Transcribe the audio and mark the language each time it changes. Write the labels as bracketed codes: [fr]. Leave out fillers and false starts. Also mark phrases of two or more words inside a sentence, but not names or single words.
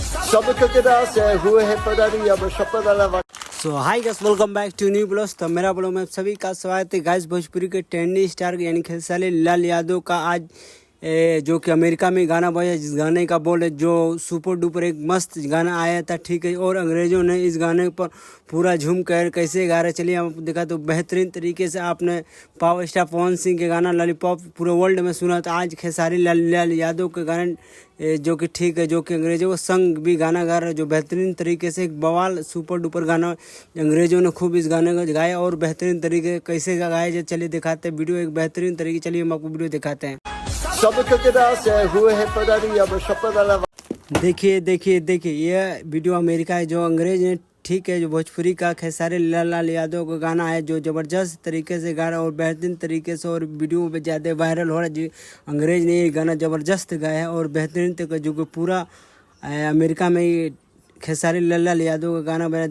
[pt] Sabe o que que dá? Se é rua, é padaria, mas só para levar. [en] So hi guys, welcome back to new blogs. [hi] तो मेरा ब्लॉग में सभी का स्वागत है गाइस। भोजपुरी के ट्रेंडी स्टार यानी खेसारी लाल यादव का आज जो कि अमेरिका में गाना बजा, जिस गाने का बोल है जो [en] super duper [hi] एक मस्त गाना आया था, ठीक है। और अंग्रेज़ों ने इस गाने पर पूरा झूम कर कैसे गा रहे, चलिए आप देखा तो बेहतरीन तरीके से आपने [en] power star [hi] पवन सिंह के गाना लॉलीपॉप पूरे वर्ल्ड में सुना। तो आज खेसारी लाल यादव के गाने जो कि ठीक है, जो कि अंग्रेज़ों को संग भी गाना गा रहा है, जो बेहतरीन तरीके से एक बवाल [en] super duper [hi] गाना अंग्रेज़ों ने खूब इस गाने को गाया। और बेहतरीन तरीके कैसे गाया जाए चलिए दिखाते हैं वीडियो, एक बेहतरीन तरीके। चलिए हम आपको वीडियो दिखाते हैं। [pt] Sabe o que que dá? Se é rua, é padaria, mas só para levar. [hi] देखिए ये वीडियो अमेरिका है, जो अंग्रेज ने ठीक है, जो भोजपुरी का खेसारी लाल यादव का गाना है, जो ज़बरदस्त तरीके से गा रहा है और बेहतरीन तरीके से, और वीडियो पे ज़्यादा वायरल हो रहा है। जी अंग्रेज ने ये गाना ज़बरदस्त गाया है और बेहतरीन तरीके जो कि पूरा अमेरिका में ये खेसारी लाल यादव का गाना बना।